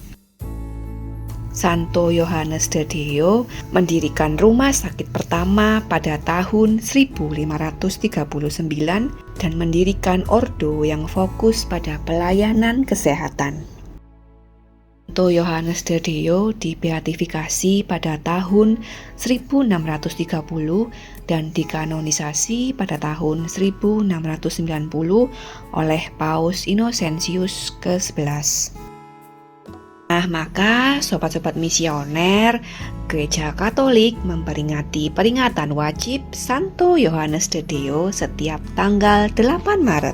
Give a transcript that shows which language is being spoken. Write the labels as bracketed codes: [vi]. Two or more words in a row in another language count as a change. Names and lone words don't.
[id] Santo Yohanes de Deo mendirikan rumah sakit pertama pada tahun 1539 dan mendirikan ordo yang fokus pada pelayanan kesehatan. Santo Yohanes de Deo dibeatifikasi pada tahun 1630 dan dikanonisasi pada tahun 1690 oleh Paus Innocentius ke-11. Nah, maka sobat-sobat misioner, Gereja Katolik memperingati peringatan wajib Santo Yohanes de Deo setiap tanggal 8 Maret.